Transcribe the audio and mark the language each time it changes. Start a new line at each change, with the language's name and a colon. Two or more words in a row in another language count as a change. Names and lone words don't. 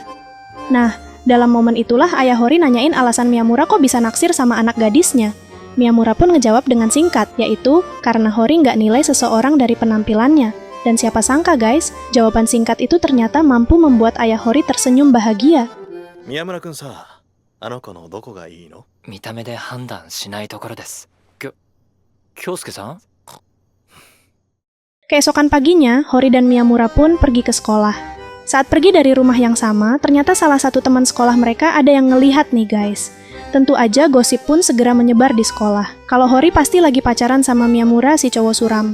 Indonesian: Nah, dalam momen itulah ayah Hori nanyain alasan Miyamura kok bisa naksir sama anak gadisnya. Miyamura pun ngejawab dengan singkat, yaitu karena Hori nggak nilai seseorang dari penampilannya. Dan siapa sangka guys, jawaban singkat itu ternyata mampu membuat ayah Hori tersenyum bahagia.
Japanese: 宮村くんさ、あの子のどこがいいの？見た目で判断しないところです。京介さん？
Indonesian: Keesokan paginya, Hori dan Miyamura pun pergi ke sekolah. Saat pergi dari rumah yang sama, ternyata salah satu teman sekolah mereka ada yang ngelihat nih guys. Tentu aja gosip pun segera menyebar di sekolah. Kalau Hori pasti lagi pacaran sama Miyamura si cowok suram.